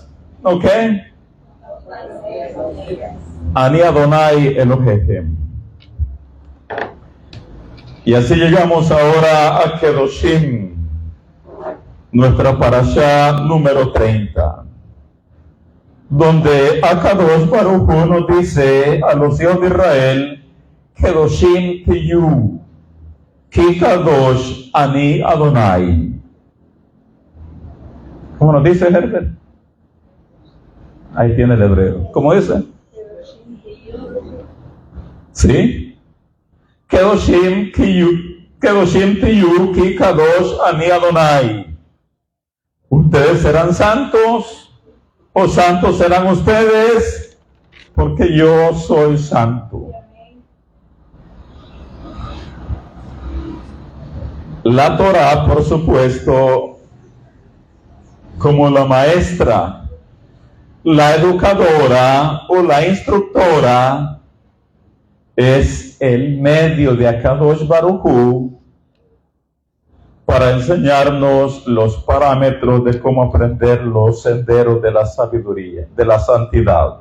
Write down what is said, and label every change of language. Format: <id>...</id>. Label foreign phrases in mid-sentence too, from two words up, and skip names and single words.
<he>¿Ok? אני אדוני אלוהיכם.</he> <es>Y así llegamos ahora a Kedoshim, nuestra parashá número 30, donde</es> <he>הקדוש ברוך הוא</he> <es>nos dice a los hijos de Israel:</es> <he>קדושים תהיו, כי קדוש אני אדוני.</he> <es>¿Cómo nos dice Herbert? Ahí tiene el hebreo. ¿Cómo dice? ¿Sí?</es> <he>קדושים תהיו כי קדוש אני אדוני.</he> <es>Ustedes serán santos, o santos serán ustedes, porque yo soy santo. La Torah, por supuesto, como la maestra, la educadora o la instructora, es el medio de</es> <he>הקדוש ברוך הוא</he> <es>para enseñarnos los parámetros de cómo aprender los senderos de la sabiduría, de la santidad.</es>